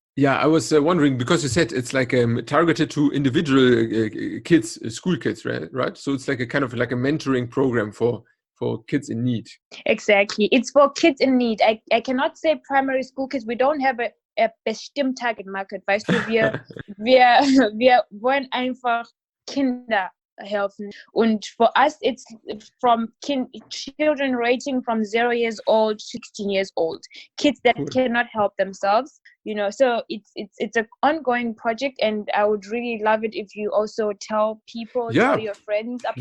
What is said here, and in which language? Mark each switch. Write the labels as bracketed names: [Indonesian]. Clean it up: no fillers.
[English] Yeah, I was wondering, because you said it's like targeted to individual kids, school kids, right? So it's like a kind of like a mentoring program for kids in need. Exactly. It's for kids in need. I cannot say primary school kids. We don't have a bestimmte target market. [German] Weißt du, wir wollen einfach Kinder helfen. [English] Und for us, it's from children ranging from 0 years old to 16 years old. Kids that cannot help themselves, you know. So it's an ongoing project, and I would really love it if you also tell people, tell your friends about it.